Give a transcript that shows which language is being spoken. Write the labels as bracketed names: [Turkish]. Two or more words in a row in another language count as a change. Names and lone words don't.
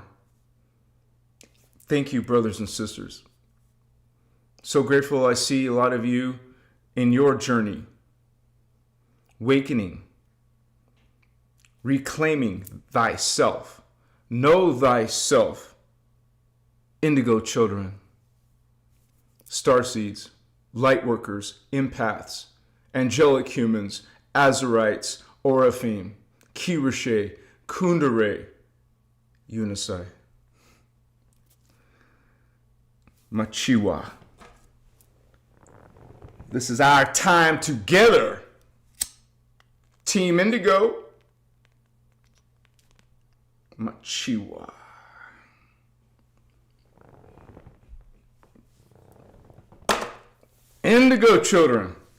[English] Thank you, brothers and sisters. So grateful I see a lot of you in your journey, awakening, reclaiming thyself. Know thyself. Indigo children, starseeds, lightworkers, empaths, angelic humans, azurites, oraphim, kirashe, kundere, unisai, machiwa. This is our time together. Team Indigo, machiwa. Indigo children.